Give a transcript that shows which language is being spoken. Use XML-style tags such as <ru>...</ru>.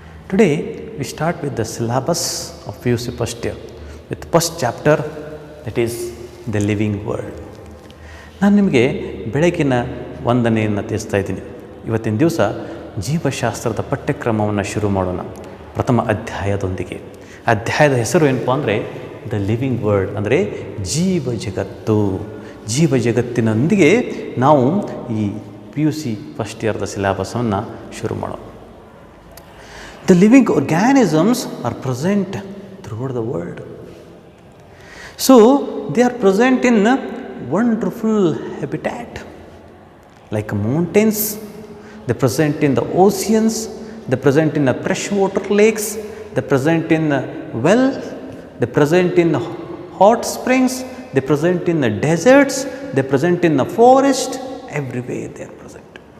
<en>Today we start with the syllabus of PUC first year with first chapter, that is the living world.</en> <kn>ನಾನು ನಿಮಗೆ ಬೆಳಗಿನ ವಂದನೆಯನ್ನು ತಿಳಿಸ್ತಾ ಇದ್ದೀನಿ. ಇವತ್ತಿನ ದಿವಸ ಜೀವಶಾಸ್ತ್ರದ ಪಠ್ಯಕ್ರಮವನ್ನು ಶುರು ಮಾಡೋಣ ಪ್ರಥಮ ಅಧ್ಯಾಯದೊಂದಿಗೆ. ಅಧ್ಯಾಯದ ಹೆಸರು ಏನಪ್ಪ ಅಂದರೆ ದ ಲಿವಿಂಗ್ ವರ್ಲ್ಡ್, ಅಂದರೆ ಜೀವ ಜಗತ್ತು. ಜೀವ ಜಗತ್ತಿನೊಂದಿಗೆ ನಾವು ಈ PUC ಫಸ್ಟ್ ಇಯರ್ದ ಸಿಲೆಬಸನ್ನು ಶುರು ಮಾಡೋಣ.</kn> <en>The living organisms are present throughout the world. So they are present in wonderful habitat like mountains, they present in the oceans, they present in the freshwater lakes, they present in well, they present in hot springs, they present in the deserts, they present in the forest, everywhere they are present.</en>